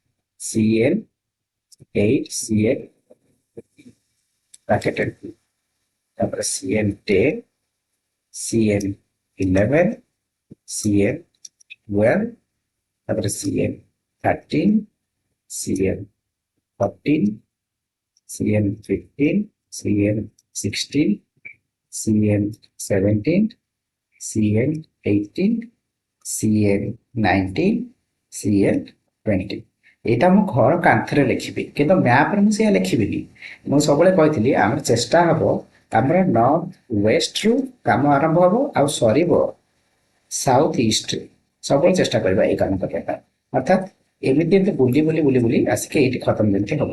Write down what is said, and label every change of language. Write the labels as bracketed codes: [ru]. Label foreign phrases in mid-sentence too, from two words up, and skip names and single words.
[bn] CN8, CN ব্র্যাকেটেড 2, তারপরে CN10, CN11, CN12, তারপরে CN13, CN14, CN15, CN16, CN17, CN18, CN19, CN20। [or] এইটা ମୁଁ ଘର କାନ୍ଥରେ ଲେଖିବି, କିନ୍ତୁ ମ୍ୟାପ୍ରେ ମୁଁ ସେଇଆ ଲେଖିବିନି। ମୁଁ ସବୁବେଳେ କହିଥିଲି ଆମର ଚେଷ୍ଟା ହେବ ଆମର [en] north westru [or] କାମ ଆରମ୍ଭ ହେବ ଆଉ ସରିବ [en] south eastre. [or] ସବୁବେଳେ ଚେଷ୍ଟା କରିବା ଏଇ କାମ କରିବା ପାଇଁ, ଅର୍ଥାତ୍ ଏମିତି ଏମିତି ବୁଲି ବୁଲି ବୁଲି ବୁଲି ଆସିକି ଏଇଠି ଖତମ ଯେମିତି ହେବ।